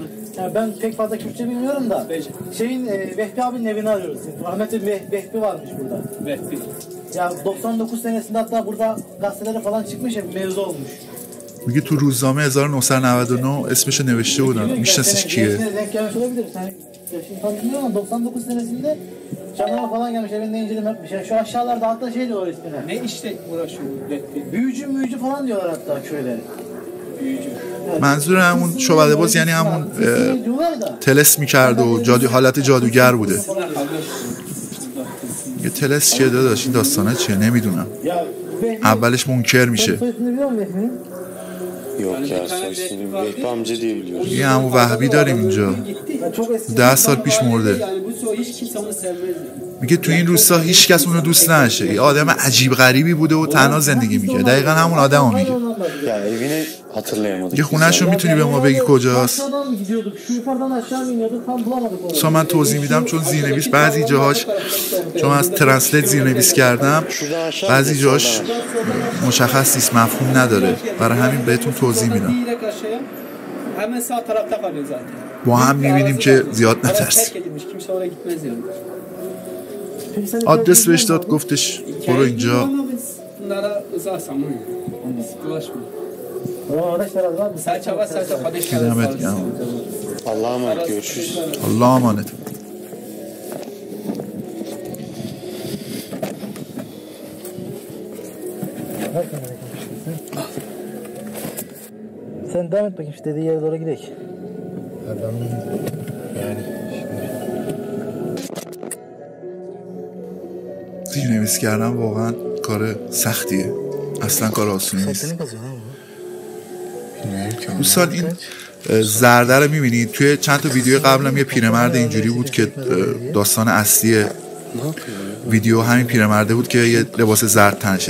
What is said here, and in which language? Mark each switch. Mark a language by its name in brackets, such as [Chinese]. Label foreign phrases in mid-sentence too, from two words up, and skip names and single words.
[Turkish] Yani ben pek fazla Kürtçe bilmiyorum da. Şeyin Vehbi abinin evini arıyoruz. Rahmetli Vehbi varmış burada. Vehbi. Ya 99 senesinde hatta burada gazetelere falan çıkmış ya, mevzu olmuş. [Persian] میگه تو روزنامه 1999 اسمشو نوشته بودن. میشناسیش کیه؟ [Turkish] Denk gelmiş olabilir. Sen yaşını tam bilmiyorum ama 99 senesinde jandarma falan gelmiş, evinde inceleme yapmış. Yani şu aşağılarda hatta şey diyorlar ismine. Ne işte uğraşıyor? Büyücü falan diyorlar hatta köyleri. Büyücü. [Persian] منظور همون شعبده باز یعنی همون تلس میکرد و حالت جادوگر بوده. یه تلس چیه داداش؟ این داستانه چیه؟ نمیدونم. اولش منکر میشه. [Turkish] Yok ya, soy ismini Vehbi amca diye biliyoruz. [Persian] یه همون وهبی داریم اینجا، 10 سال پیش مرده. میگه تو این روستا هیچ کس اونو دوست نداشته، یه آدم عجیب غریبی بوده و تنها زندگی میکرد. دقیقا همون آدمو میگه. [Turkish] Ya evini hatırlayamadık. [Persian] یه خونه‌شو میتونی به ما بگی کجاست؟ مثلا من توضیح میدم چون زیرنویس بعضی جاهاش، چون از ترنسلیت زیرنویس کردم، بعضی جاهاش مشخص نیست، مفهوم نداره، برای همین بهتون توضیح میدم. با هم میبینیم که زیاد نترسیم. آدرس بهش داد، گفتش برو اینجا. دمت گرم. [Turkish] Allah'a emanet, görüşürüz. Allah'a emanet. Sen devam et bakayım, şu dediği yere doğru gidelim. Yani [Persian] زیرنویس کردن واقعا کار سختیه، اصلا کار آسونی نیست. دوستان این زرده رو میبینید توی چند تا ویدیو قبلم، یه پیرمرد اینجوری بود که داستان اصلی ویدیو همین پیرمرده بود که یه لباس زرد تنشه.